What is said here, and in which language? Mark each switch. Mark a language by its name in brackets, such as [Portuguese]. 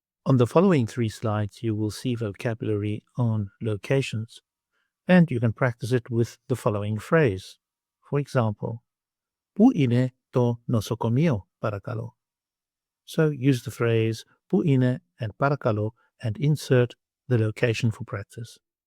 [English] On the following 3 slides, you will see vocabulary on locations, and you can practice it with the following phrase. For example, [Greek] πού είναι το νοσοκομείο, παρακαλώ? [English] So use the phrase [Greek] πού είναι [English] and [Greek] παρακαλώ [English] and insert the location for practice.